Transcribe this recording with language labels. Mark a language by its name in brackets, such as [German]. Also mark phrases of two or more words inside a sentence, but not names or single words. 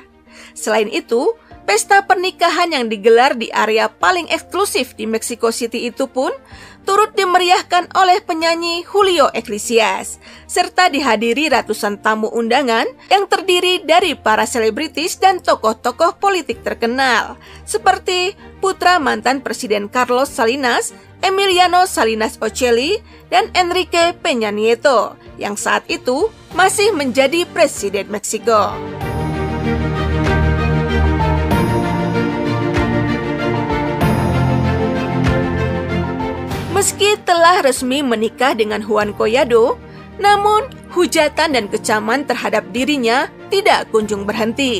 [Indonesian] Selain itu, pesta pernikahan yang digelar di area paling eksklusif di Mexico City itu pun turut dimeriahkan oleh penyanyi Julio Iglesias, serta dihadiri ratusan tamu undangan yang terdiri dari para selebritis dan tokoh-tokoh politik terkenal, seperti putra mantan Presiden Carlos Salinas, Emiliano Salinas Ocelli, dan Enrique Peña Nieto yang saat itu masih menjadi Presiden Meksiko. Meski telah resmi menikah dengan Juan Collado, namun hujatan dan kecaman terhadap dirinya tidak kunjung berhenti.